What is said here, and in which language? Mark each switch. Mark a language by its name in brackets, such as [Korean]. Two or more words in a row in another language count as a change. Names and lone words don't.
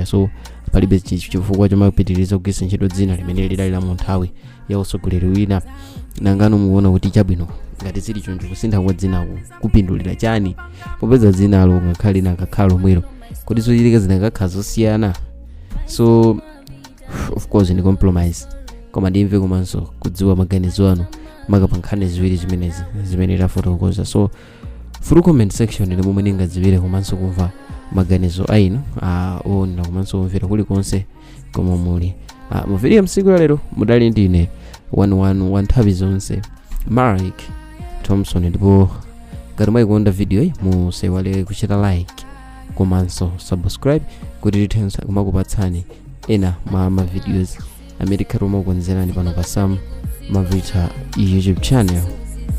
[Nyanja] So palibe chifukwa chomapitiriza kugwiritsa ntchito dzina limene lidali la munthawi ya usogoleri wina nangano muona kuti chabwino ngati zili choncho kusintha kwa dzina kupindulira chani popeza dzina alo ngakhale nakakhala lomwelo kuti zochitika zinakakhala zosiyana. So of course ni compromise koma ndimve komanso kudziwa maganizo anu makapankhani ziwiri zimenezi zimene tafotokoza. So through [English] comment section [Nyanja] ndi momwe ningadziwire komanso kumva maganizo ainu ona komanso kumvera kulikonse koma muli mu video msiku lero mudali ndine 111 nthawi zonse Mark Thompson ndipo ngati mwayikonda video iyi musaiwale kuchita like komanso subscribe kuti tithenso kumakupatsani ena ma videos amene tikhala timakukonzerani pano pa Sam Mavita YouTube channel.